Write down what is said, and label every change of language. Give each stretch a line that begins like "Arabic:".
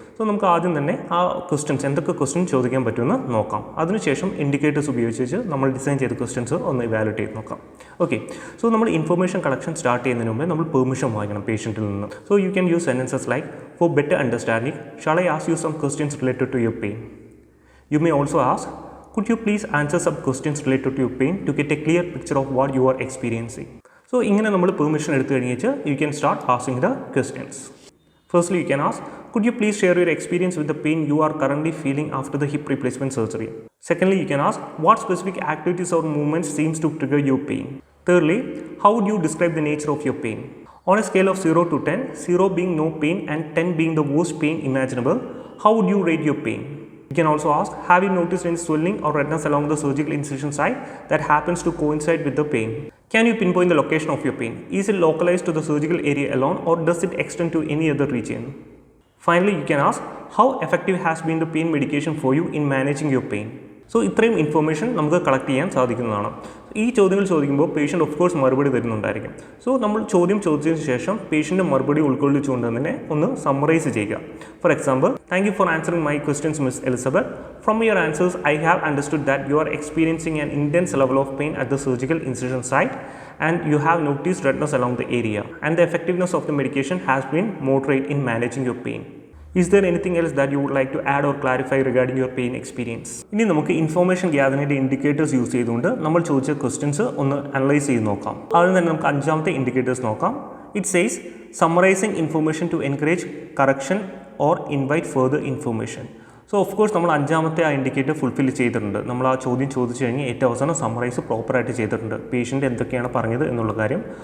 Malayalam: So നമുക്ക് ആദ്യം തന്നെ ആ ക്വസ്റ്റ്യൻസ് എന്തൊക്കെ ക്വസ്റ്റ്യൻ ചോദിക്കാൻ പറ്റുമെന്ന് നോക്കാം. അതിനുശേഷം ഇൻഡിക്കേറ്റേഴ്സ് ഉപയോഗിച്ച് നമ്മൾ ഡിസൈൻ ചെയ്ത ക്വസ്റ്റ്യൻസ് ഒന്ന് ഇവാലുവേറ്റ് ചെയ്ത് നോക്കാം. ഓക്കെ, സോ നമ്മൾ ഇൻഫർമേഷൻ കളക്ഷൻ സ്റ്റാർട്ട് ചെയ്യുന്നതിന് മുമ്പേ നമ്മൾ പെർമിഷൻ വാങ്ങിക്കണം പേഷ്യൻറ്റിൽ നിന്ന്.
English: So you can use sentences like for better understanding shall I ask you some questions related to your pain. You may also ask, could you please answer some questions related to your pain to get a clear picture of what you are experiencing? So,
Malayalam: ഇങ്ങനെ നമ്മൾ permission എടുത്തു കഴിഞ്ഞിട്ട്
English: you can start asking the questions. Firstly, you can ask, could you please share your experience with the pain you are currently feeling after the hip replacement surgery? Secondly, you can ask, what specific activities or movements seems to trigger your pain? Thirdly, how would you describe the nature of your pain? On a scale of 0 to 10, 0 being no pain and 10 being the worst pain imaginable, how would you rate your pain? You can also ask, have you noticed any swelling or redness along the surgical incision site that happens to coincide with the pain? Can you pinpoint the location of your pain? Is it localized to the surgical area alone or does it extend to any other region? Finally, you can ask, how effective has been the pain medication for you in managing your pain?
Malayalam: So ഇത്രയും information നമുക്ക് collect ചെയ്യാൻ സാധിക്കുന്നതാണ്. ഈ ചോദ്യങ്ങൾ ചോദിക്കുമ്പോൾ patient of course മറുപടി തരുന്നുണ്ടായിരിക്കും. So നമ്മൾ ചോദ്യം ചോദിച്ചതിന് ശേഷം പേഷ്യൻ്റെ മറുപടി ഉൾക്കൊള്ളിച്ചുകൊണ്ട് തന്നെ ഒന്ന് സമ്മറൈസ് ചെയ്യുക.
English: For example, thank you for answering my questions miss Elizabeth. From your answers I have understood that you are experiencing an intense level of pain at the surgical incision site and you have noticed redness along the area and the effectiveness of the medication has been moderate in managing your pain. Is there anything else that you would like to add or clarify regarding your pain experience?
Malayalam: ഇനി നമുക്ക് information ഗ്യാദറിങ്ങിൻ്റെ indicators use ചെയ്തുകൊണ്ട് നമ്മൾ ചോദിച്ച questions ഒന്ന് analyse ചെയ്ത് നോക്കാം. ആദ്യം തന്നെ നമുക്ക് 5ാമത്തെ ഇൻഡിക്കേറ്റേഴ്സ് നോക്കാം.
English: It says summarising information to encourage correction or invite further information.
Malayalam: So of course നമ്മൾ 5ാമത്തെ ആ ഇൻഡിക്കേറ്റർ ഫുൾഫിൽ ചെയ്തിട്ടുണ്ട്. നമ്മൾ ആ ചോദ്യം ചോദിച്ചു കഴിഞ്ഞ് ഏറ്റവും അവസാനം സമ്മറൈസ് പ്രോപ്പറായിട്ട് ചെയ്തിട്ടുണ്ട്, പേഷ്യൻ്റ് എന്തൊക്കെയാണ് പറഞ്ഞത് എന്നുള്ള കാര്യം.